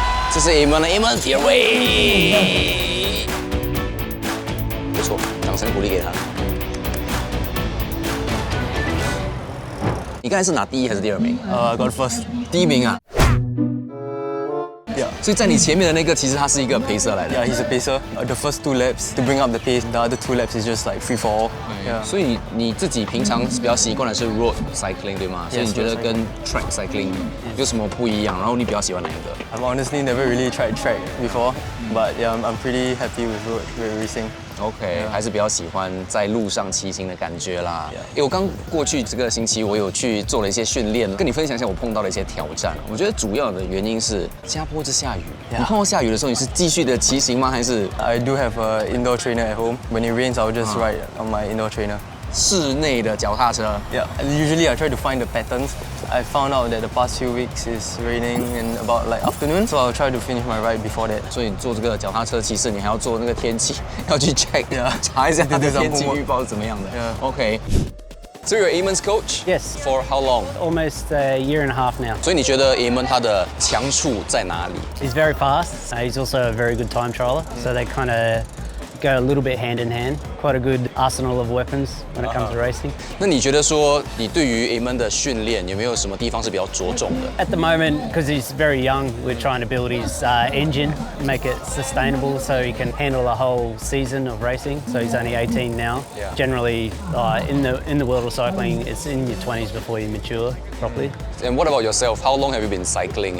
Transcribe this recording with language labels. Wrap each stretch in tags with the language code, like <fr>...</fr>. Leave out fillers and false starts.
<zh>这是 Amon 第2位，不错，掌声鼓励给他。你刚才是拿第1还是第2名？</zh> <en>I got first.</en> <zh>第1名啊。</zh> <en>Yeah.</en> <zh>所以在你前面的那个，其实他是一个pacer来的。</zh> <en>Yeah, he's a pacer. The first 2 laps to bring up the pace. The other 2 laps is just like free for all. Yeah.</en> <zh>所以你自己平常比较习惯的是 road cycling 对吗？所以你觉得跟 track cycling 有什么不一样？然后你比较喜欢哪一个？</zh> <en>I've honestly never really tried track before, but yeah, I'm pretty happy with road racing.</en> <zh>OK， 还是比较喜欢在路上骑行的感觉啦。我刚过去这个星期，我有去做了一些训练，跟你分享一下我碰到的一些挑战。我觉得主要的原因是加坡这下雨。你碰到下雨的时候，你是继续的骑行吗？还是</zh> <en>I do have an indoor trainer at home. When it rains, I'll just ride on my indoor trainer.</en> <zh>室内的脚踏车？</zh> <en>Yeah, usually I try to find the patterns. I found out that the past few weeks is raining in about like afternoon, so I'll try to finish my ride before that.</en> <zh>所以你做这个脚踏车骑士，你还要做那个天气，要去 check， 查一下它的天气预报是怎么样的。</zh> <en>OK。 So you're Amon's coach? Yes. For how long? Almost a year and a half now.</en> <zh>所以你觉得 Amon 他的强处在哪里？</zh> <en>He's very fast. He's also a very good time trialer, so they kind of go a little bit hand in hand. Quite a good arsenal of weapons when it comes to racing.</en> <zh>那你觉得说你对于 Amon 的训练有没有什么地方是比较着重的？</zh> <en>At the moment, because he's very young, we're trying to build his engine, make it sustainable so he can handle a whole season of racing. So he's only 18 now. Yeah. Generally, in the world of cycling, it's in your 20s before you mature properly. And what about yourself? How long have you been cycling?</en>